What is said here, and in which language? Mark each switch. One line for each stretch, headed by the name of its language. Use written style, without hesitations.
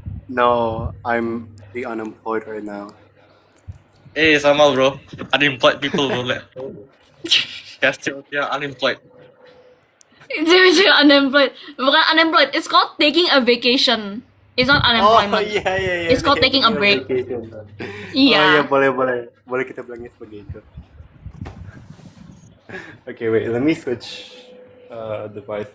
English: No, I'm the unemployed right now.
Indonesian: Sama bro.
English: Unemployed people
Indonesian: boleh. Castle dia unemployed. Cewek-cewek unemployed. Bukan
English: unemployed, it's called taking a vacation. It's not unemployment.
Indonesian: Iya.
English: It's called taking a break. Vacation.
Indonesian: Iya. Boleh kita bilangnya seperti itu.
English: Okay, wait, let me switch device.